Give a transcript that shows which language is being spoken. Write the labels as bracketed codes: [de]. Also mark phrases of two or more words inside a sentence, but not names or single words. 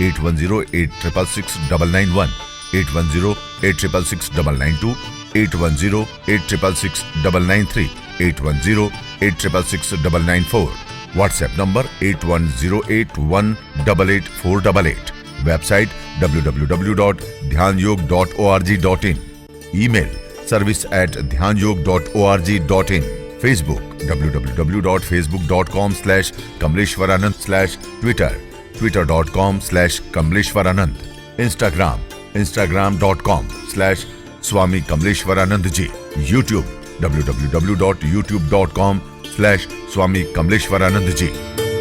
[en] 8108666991, 8108666992, 8108666993, 8108666994, WhatsApp number 8108188488, website www.dhyanयोग.org.in, ईमेल service@dhyanयोग.org.in, फेसबुक www.facebook.com/kamleshwaranand/twitter, twitter.com/kamleshwaranand, instagram.com/Swami Kamleshwaranand ji, YouTube www.youtube.com/Swami Kamleshwaranand ji।